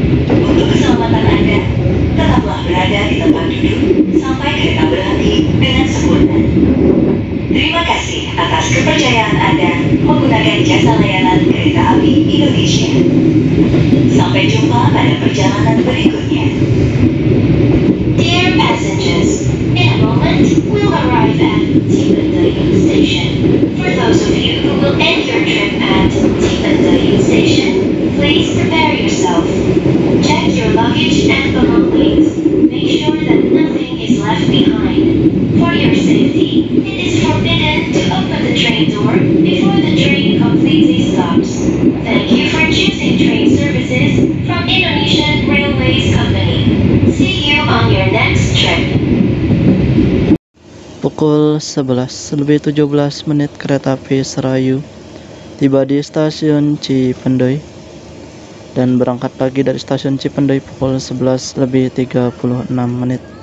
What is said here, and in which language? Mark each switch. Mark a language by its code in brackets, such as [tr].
[id] Untuk keselamatan Anda, tetaplah berada di tempat duduk sampai kereta berhenti dengan sempurna. Terima kasih atas kepercayaan Anda menggunakan jasa layanan kereta api Indonesia. Sampai jumpa pada perjalanan berikutnya. [en] Dear passengers, in a moment we'll arrive at Cipendei Station. For those of you who will end your trip at Cipendei Station, please prepare yourself. Check your luggage and belongings. Make sure that nothing is left behind. For your safety, it is forbidden to open the train door before the train completely stops. Thank you for choosing train services from Indonesian Railways Company. See you on your next trip. [id] Pukul 11:17, kereta api Serayu tiba di stasiun Cipendei dan berangkat lagi dari stasiun Cipendei pukul 11:36.